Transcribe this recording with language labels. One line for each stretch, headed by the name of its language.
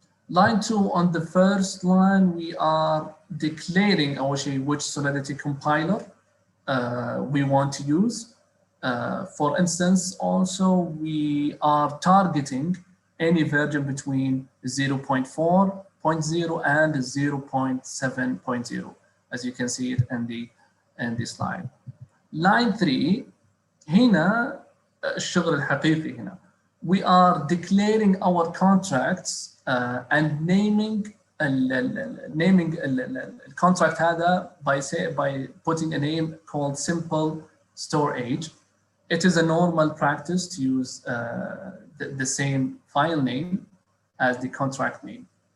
English: Line 2, on the first line, we are declaring which Solidity compiler we want to use. For instance, also we are targeting any version between 0.4.0 and 0.7.0, as you can see it in this line. Line 3,
Arabic: هنا الشغل الحقيقي هنا.
English: We are declaring our contracts and naming the contract
Arabic: هذا
English: by putting a name called simple storage. It is a normal practice to use the same file name as the contract name.